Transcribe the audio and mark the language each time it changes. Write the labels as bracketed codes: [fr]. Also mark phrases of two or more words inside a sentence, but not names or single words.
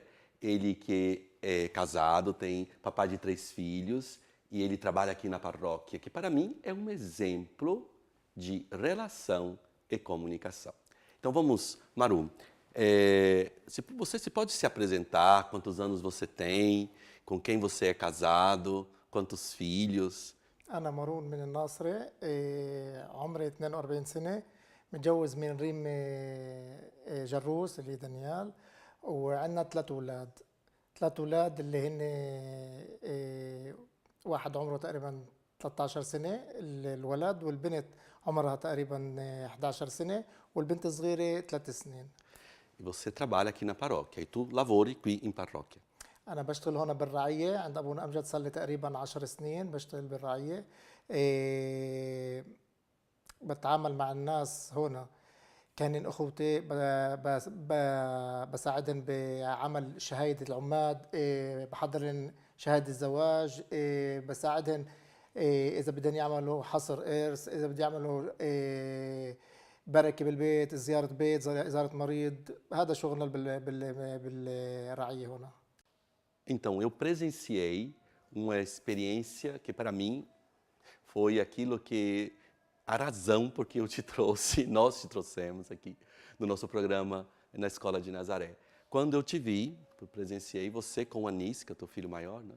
[pt] Ele que é casado, tem papai de 3 filhos e ele trabalha aqui na paróquia, que para mim é um exemplo de relação e comunicação. Então vamos, Maru, você pode se apresentar, quantos anos você tem, com quem você é casado, quantos filhos? [ar] أنا مارون من الناصرة عمري 42 سنة متجوز من ريم جروس اللي دانيال وعندنا 3 أولاد 3 أولاد اللي هن واحد عمره تقريبا 13 سنة الولد والبنت عمرها تقريبا 11 سنة والبنت الصغيرة 3 سنين. [pt] E você trabalha aqui na paróquia, [it] e tu lavori qui in parrocchia. [ar] أنا بشتغل هون بالرعية عند أبونا أمجد صار لي تقريبا 10 سنين بشتغل بالرعية. بتعامل مع الناس هون كانن أخوتي بساعدهم بعمل شهادة العماد بحضرن شهادة الزواج بساعدهم إذا بدهم يعملوا حصر إرث إذا بدهم يعملوا بركة بالبيت زيارة بيت زيارة مريض هذا شغلنا بالرعية هنا. [pt] Então, eu presenciei uma experiência que para mim foi aquilo que a razão por que eu te trouxe, nós te trouxemos aqui no nosso programa na Escola de Nazaré. Quando eu te vi, eu presenciei você com o Anis, que é o teu filho maior, né?